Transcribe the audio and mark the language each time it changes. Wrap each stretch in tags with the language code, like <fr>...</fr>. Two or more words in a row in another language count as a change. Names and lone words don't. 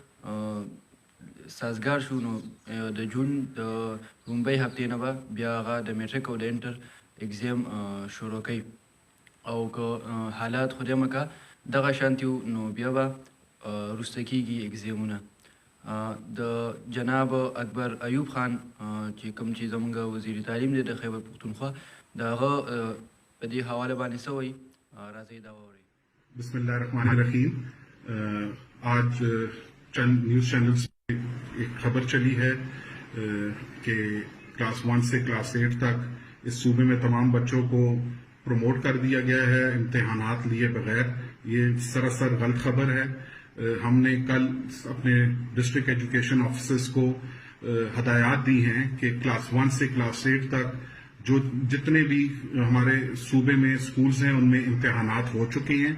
<ps>سازګار شو نو د جون د لومړۍ هفتې نه به بیا هغه د میټریک او د انټر اگزام شروع کوي او که حالات خدای مکه دغه شانتي نو بیا به وروسته کیږي اگزامونه. د جناب اکبر ایوب خان چې کوم چې زموږ وزیر تعلیم دی د خیبر پختونخوا د هغه په دې حواله باندې څه وایي راځئ دا واورئ.</ps> <ar>بسم الله الرحمن الرحیم.</ar> <ur>آج چند</ur> <en>news channels</en> <ur>ایک خبر چلی ہے کہ کلاس 1 سے کلاس 8 تک اس صوبے میں تمام بچوں کو پروموٹ کر دیا گیا ہے امتحانات لیے بغیر. یہ سراسر غلط خبر ہے. ہم نے کل اپنے</ur> <en>district education officers</en> <ur>کو ہدایت دی ہیں کہ کلاس 1 سے کلاس 8 تک جو جتنے بھی ہمارے صوبے میں سکولز ہیں ان میں امتحانات ہو چکے ہیں.</ur>